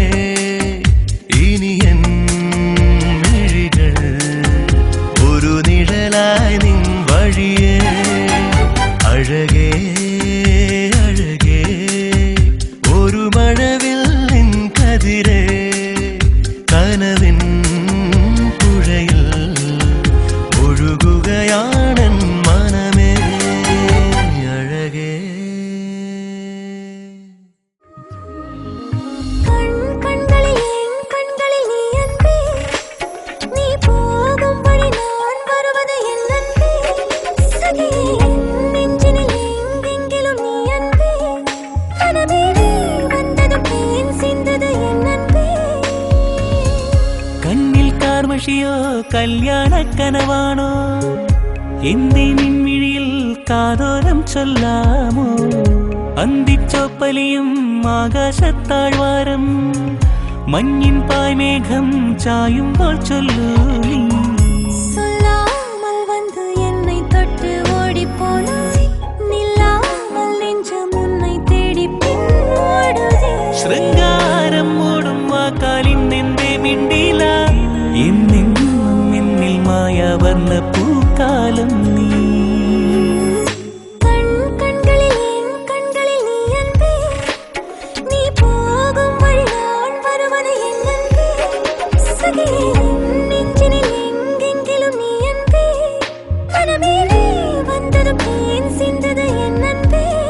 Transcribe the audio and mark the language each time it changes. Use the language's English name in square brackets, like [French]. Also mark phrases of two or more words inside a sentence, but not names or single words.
[Malayalam] ഇനി എൻ മിഴികൾ ഒരു നിഴലായി നിൻ വഴിയേ അഴകേ അഴകേ ഒരു മഴവില്ലിൻ കതിരേ കനവിൻ പുഴയിൽ ഒഴുകുകയാണൻ മനമേ അഴകേ [Tamil] கண்களில் நீ அன்பே நீ போகும் வழி நான் வருவது என் அன்பே சகியே நெஞ்சினில் எங்கெங்கிலும் நீ அன்பே கனவே வந்தது தேன் சிந்தது என் அன்பே [Malayalam] കണ്ണിൽ കാർമഷിയോ കല്യാണ കനവാണോ എന്തേ നിൻമിഴിയിൽ കാതോരം ചൊല്ലാമോ അന്തിച്ചോപ്പലിയും ആകാശത്താഴ്വാരം മഞ്ഞിൻ പായ്മേഘം ചായുമ്പോൾ ചൊല്ലൂ നീ [Tamil] சொல்லாமல் வந்து என்னை தொட்டு ஓடிப் போனாய் நில்லாமல் நெஞ்சம் உன்னை தேடி பின் ஓடுதே [Malayalam] ശൃംഗാരം മൂടും വാക്കാലിൻ എന്തേ മിണ്ടില എന്നെന്നും എന്നിൽ മായാവർണ്ണ പൂക്കാലം നീ [Tamil] கண்களில் நீ அன்பே நீ போகும் வழி நான் வருவது என் அன்பே சகியே நெஞ்சினில் எங்கெங்கிலும் நீ அன்பே கனவே வந்தது தேன் சிந்தது என் அன்பே